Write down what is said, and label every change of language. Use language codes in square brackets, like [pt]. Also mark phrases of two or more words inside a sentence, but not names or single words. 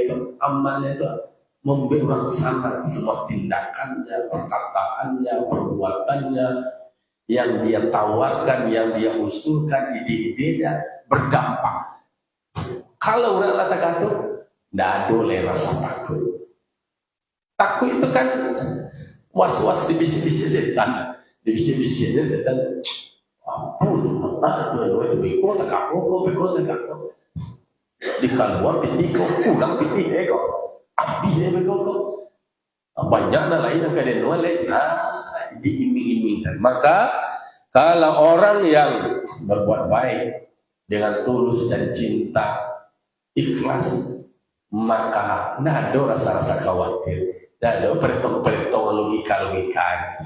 [id] Amanah itu memberi sangat semua tindakannya, perkataannya, perbuatannya, yang dia tawarkan, yang dia usulkan, ide-idenya berdampak. Kalau orang kata kata, tidak boleh rasa takut. Takut itu kan was-was di bisi-bisi setan, di bisi-bisinya setan. [min] Beko tak aku. Di kaluan piti ko, kurang piti ko. Api beko ko. [id] Banyak lain yang kalian nolak. Diiming-imingkan. Maka kalau orang yang berbuat baik dengan tulus dan cinta, ikhlas, maka tidak ada rasa-rasa khawatir, tidak ada perhitungan logika.